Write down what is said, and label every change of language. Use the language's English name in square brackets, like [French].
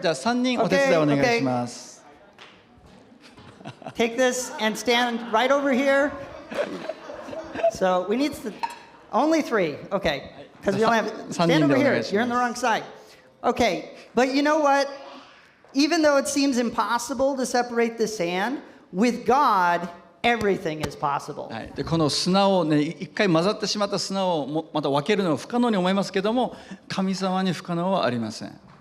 [Japanese] じゃあ3人お手伝いお願いします。 [English] Take this and stand right over here. So we need only 3. Okay, because we only have stand over here. You're on the wrong side. Okay, but you know what? Even though it seems impossible to separate the sand, with God, everything is possible. [Japanese] はい、でこの砂をね一回混ざってしまった砂をまた分けるのは不可能に思いますけども、神様に不可能はありません。